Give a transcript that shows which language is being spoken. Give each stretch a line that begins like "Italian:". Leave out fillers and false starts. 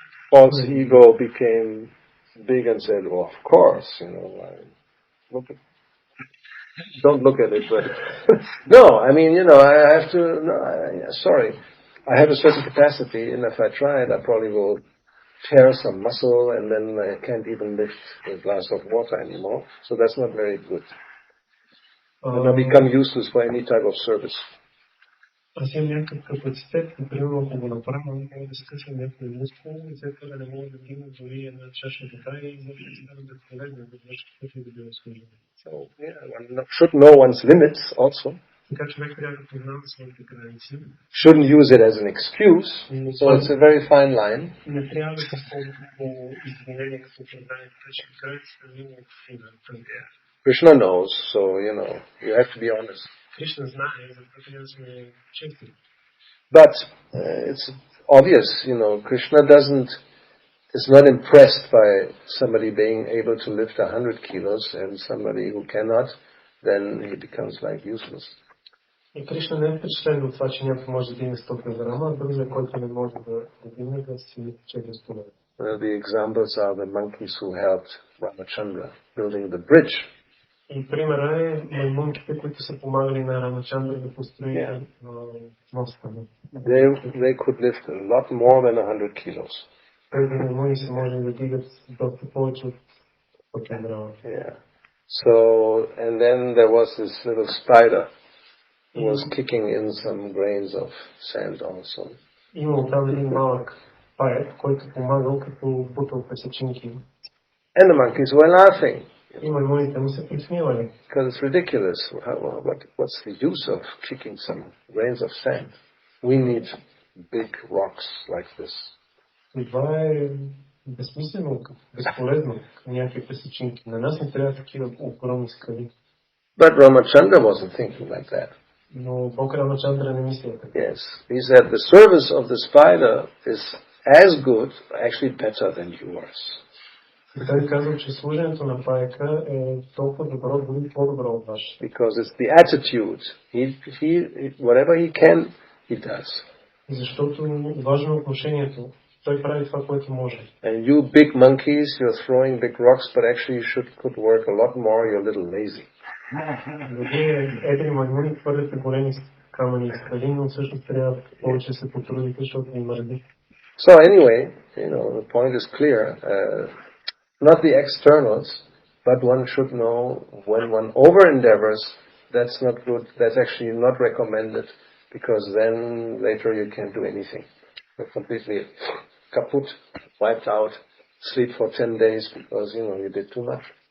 English: False ego became big and said, well, of course, don't look at it, but no, I have to, sorry. I have a certain capacity, and if I try it, I probably will tear some muscle, and then I can't even lift a glass of water anymore. So that's not very good. Then I become useless for any type of service.
Bulgarian: Аз имам някакъв капацитет, примерно ако го направя, мога да скъсам някой мускул и след това да не мога да дигна дори една чаша вода и изобщо да стана безполезно, да върши каквото и да било служение.
English: So, yeah, one should know one's limits also.
Bulgarian: Така човек трябва да познава своите граници.
English: Shouldn't use it as an excuse. So it's a very fine line.
Bulgarian: Не трябва да се използва като извинение, като оправдание, че границата е много фина, тънка.
English: Krishna knows, so, you have to be honest.
Bulgarian: Кришна знае, затова трябва да сме честни.
English: But it's obvious, Krishna is not impressed by somebody being able to lift 100 kilos and somebody who cannot, then he becomes like useless.
Bulgarian: И Кришна не е впечатлен от това, че някой може да дигне 100 кг, а другия, който не може да дигне, да си чега столен.
English: The examples are the monkeys who helped Ramachandra building the bridge.
Bulgarian: И примера е маймунките, които са помагали на Рамачандра да построи моста.
English: They could lift a lot more than 100 kilos.
Bulgarian: Тези маймуни се може да дигат доста повече от 100 кг.
English: Yeah. So, and then there was this little spider who was kicking in some grains of sand also.
Bulgarian: Имало там един малък паек, който помагал като бутал песечинки.
English: And the monkeys were laughing.
Bulgarian: И маймуните му се присмивали.
English: Because it's ridiculous. What's the use of kicking some grains of sand? We need big rocks like this.
Bulgarian: И това е безсмислено, безполезно, някакви песечинки. На нас не трябва такива огромни скали.
English: But Ramachandra wasn't thinking like that.
Bulgarian: Но Бог Рамачандра не мисля така.
English: Yes. He said the service of the spider is as good, actually better than yours.
Bulgarian: И той казва, че служенето на паека е толкова добро, дори по-добро от ваше.
English: Because it's the attitude. Whatever he can, he does.
Bulgarian: Защото важно е отношението. Той прави това, което може.
English: And you big monkeys, you're throwing big rocks, but actually you could work a lot more. You're a little lazy.
Bulgarian: Вие едри маймуни хвърляте големи камъни и скали, но всъщност трябва повече да се потрудите, защото ви мърди.
English: So anyway, the point is clear. Not the externals, but one should know when one over-endeavors, that's not good, that's actually not recommended, because then later you can't do anything. You're completely kaput, wiped out, sleep for 10 days because, you did too much.